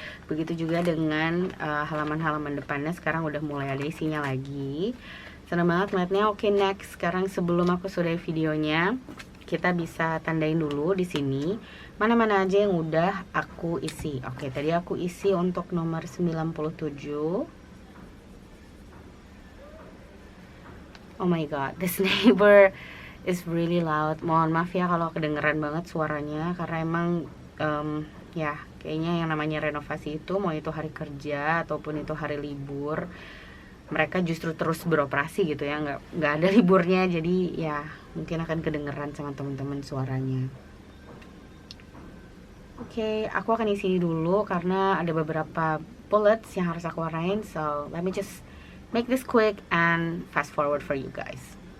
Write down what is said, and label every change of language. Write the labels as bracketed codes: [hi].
[id] Begitu juga dengan halaman-halaman depannya sekarang udah mulai ada isinya lagi. Senang banget ngeliatnya. Oke, next, sekarang sebelum aku sudahi videonya, kita bisa tandain dulu di sini mana-mana aja yang udah aku isi. Oke, tadi aku isi untuk nomor 97. [en] Oh my god, this neighbor is really loud. [id] Mohon maaf ya kalau kedengeran banget suaranya, karena emang ya kayaknya yang namanya renovasi itu, mau itu hari kerja ataupun itu hari libur, mereka justru terus beroperasi gitu ya, nggak ada liburnya. Jadi ya mungkin akan kedengeran sama teman-teman suaranya. Oke, aku akan isi dulu karena ada beberapa bullets yang harus aku warnain. [en] So let me just make this quick and fast forward for you guys.